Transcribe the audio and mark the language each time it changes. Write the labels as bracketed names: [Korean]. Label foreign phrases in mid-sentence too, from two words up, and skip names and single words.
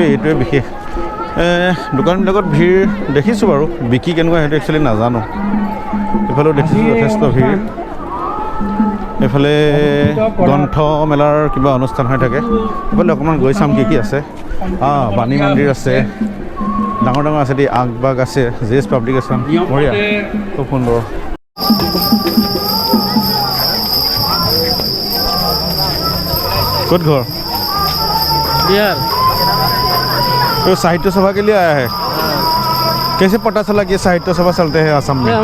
[Assamese] এইটোৱে বিশেষ দোকানবিলাকত ভিৰ দেখিছোঁ বাৰু বিক্ৰী কেনেকুৱা সেইটো একচুৱেলি নাজানো এইফালেও দেখিছোঁ যথেষ্ট ভিৰ এইফালে গ্ৰন্থ মেলাৰ কিবা অনুষ্ঠান হৈ থাকে এইফালে অকণমান গৈ চাম কি আছে বাণী মন্দিৰ আছে ডাঙৰ আছে দেই আগবাগ আছে জেছ পাব্লিকেশ্যন বঢ়িয়া খুব সুন্দৰ ক'ত ঘৰ [Hindi] बिहार तो साहित्य सभा के लिए आया है कैसे पता चला कि साहित्य सभा चलते हैं असम में